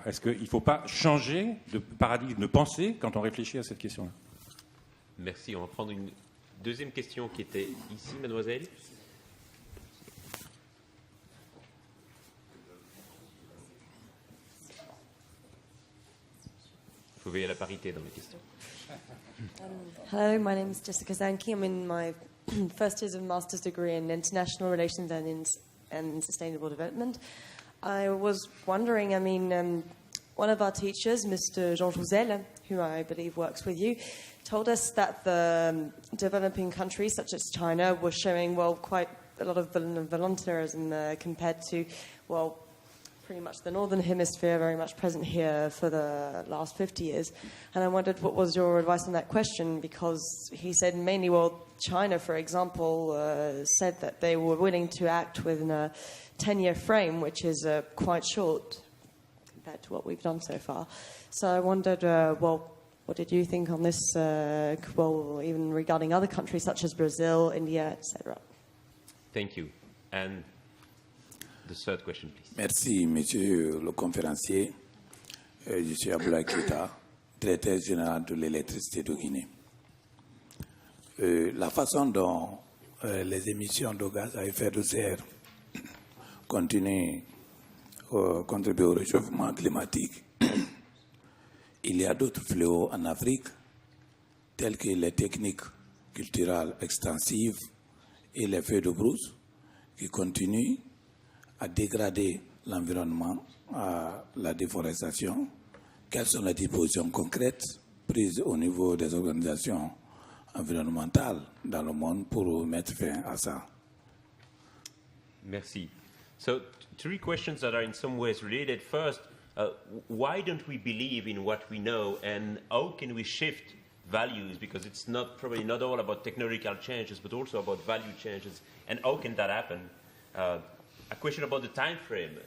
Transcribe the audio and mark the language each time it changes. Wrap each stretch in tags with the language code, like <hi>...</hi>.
<fr>Est-ce qu'il ne faut pas changer de paradigme de pensée quand on réfléchit à cette question-là ? Merci. On va prendre une deuxième question qui était ici, mademoiselle. Vous pouvez la parité dans les questions.</fr> <en>Hello, my name is Jessica Zanke. I'm in my first years of master's degree in international relations and sustainable development. I was wondering, one of our teachers, Mr. Jean Jouzel, who I believe works with you, told us that the developing countries such as China were showing, quite a lot of voluntarism compared to, pretty much the Northern Hemisphere, very much present here for the last 50 years. And I wondered what was your advice on that question, because he said mainly, China, for example, said that they were willing to act within a 10-year frame, which is quite short compared to what we've done so far. So I wondered, what did you think on this, even regarding other countries such as Brazil, India, etc.? Thank you. And the third question, please.</en> <fr>Merci, monsieur le conférencier. Je suis Aboulaye Keita, directeur général de l'électricité de Guinée. La façon dont les émissions de gaz à effet de serre continuent à contribuer au réchauffement climatique, il y a d'autres fléaux en Afrique, tels que les techniques culturelles extensives et les feux de brousse, qui continuent à dégrader l'environnement, à la déforestation. Quelles sont les dispositions concrètes prises au niveau des organisations environnementales dans le monde pour mettre fin à ça? Merci.</fr> <en>So, 3 questions that are in some ways related. First, why don't we believe in what we know, and how can we shift values? Because it's probably not all about technological changes, but also about value changes. And how can that happen? A question about the time frame.</en>